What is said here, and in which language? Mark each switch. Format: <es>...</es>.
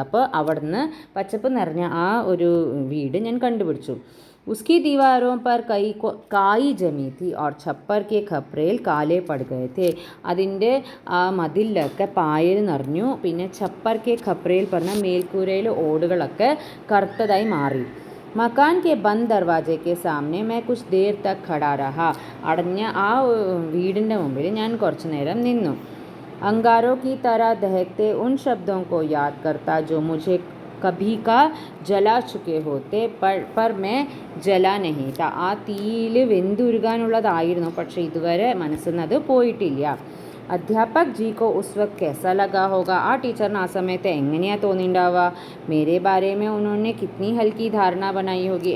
<ml>അപ്പോൾ അവിടുന്ന് പച്ചപ്പ് നിറഞ്ഞ ആ ഒരു വീട് ഞാൻ കണ്ടുപിടിച്ചു.</ml> <hi>उसकी दीवारों पर काई जमी थी और छप्पर के खपरेल काले पड़ गए थे.</hi> <ml>അതിൻ്റെ ആ മതിലൊക്കെ പായൽ നിറഞ്ഞു. പിന്നെ ഛപ്പർ കെ ഖപ്രയിൽ പറഞ്ഞ മേൽക്കൂരയിൽ ഓടുകളൊക്കെ കറുത്തതായി മാറി.</ml> <hi>मकान के बंद दरवाजे के सामने मैं कुछ देर तक खड़ा रहा.</hi> <ml>അടഞ്ഞ ആ വീടിൻ്റെ മുമ്പിൽ ഞാൻ കുറച്ചു നേരം നിന്നു.</ml> <hi>अंगारों की तरह दहकते उन शब्दों को याद करता जो मुझे कभी का जला चुके होते, पर मैं जला नहीं था.</hi> <ml>ആ തീയിൽ വെന്തുരുകാനുള്ളതായിരുന്നു, പക്ഷേ ഇതുവരെ മനസ്സിൽ നിന്ന് അത് പോയിട്ടില്ല.</ml> <hi>अध्यापक जी को उस वक्त कैसा लगा होगा.</hi> <ml>ആ ടീച്ചറിന് ആ സമയത്ത് എങ്ങനെയാണ് തോന്നിയിട്ടുണ്ടാവുക.</ml> <hi>मेरे बारे में उन्होंने कितनी हल्की धारणा बनाई होगी.</hi>